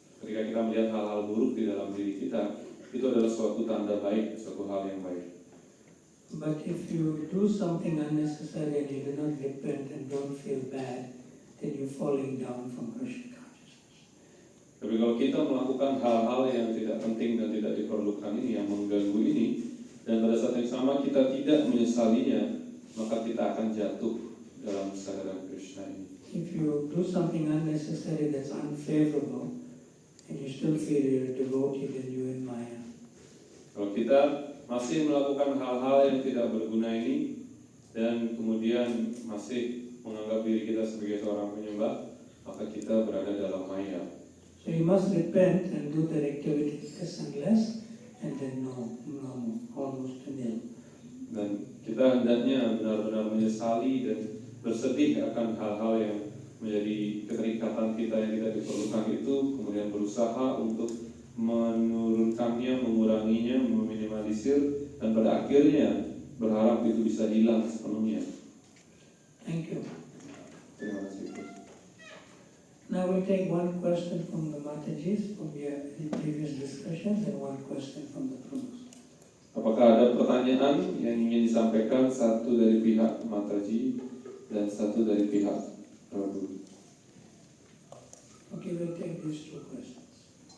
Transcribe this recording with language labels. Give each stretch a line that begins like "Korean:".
Indonesian: Ketika kita melihat hal-hal buruk di dalam diri kita, itu adalah suatu tanda baik, suatu hal yang baik.
English: But if you do something unnecessary and you do not repent and don't feel bad, then you're falling down from Krishna consciousness.
Indonesian: Tapi kalau kita melakukan hal-hal yang tidak penting dan tidak diperlukan ini, yang mengganggu ini, dan pada saat yang sama kita tidak menyesalinya, maka kita akan jatuh dalam kesadaran Krishna ini.
English: If you do something unnecessary that's unfavorable, and you still feel you're a devotee, then you're in Maya.
Indonesian: Kalau kita masih melakukan hal-hal yang tidak berguna ini, dan kemudian masih menganggap diri kita sebagai seorang penyembah, maka kita berada dalam Maya.
English: So you must repent and do that activity less and less, and then no more. almost to nil.
Indonesian: Dan kita hendaknya benar-benar menyesali dan bersedih akan hal-hal yang menjadi keterikatan kita yang tidak diperlukan itu, kemudian berusaha untuk menurunkannya, menguranginya, meminimalisir, dan pada akhirnya berharap itu bisa hilang sepenuhnya.
English: Thank you.
Indonesian: Terima kasih.
English: Now we'll take one question from the Matajis from the previous discussions and one question from the Pramos.
Indonesian: Apakah ada pertanyaan yang ingin disampaikan, satu dari pihak Mataji dan satu dari pihak Prabu?
English: Okay, we'll take these two questions.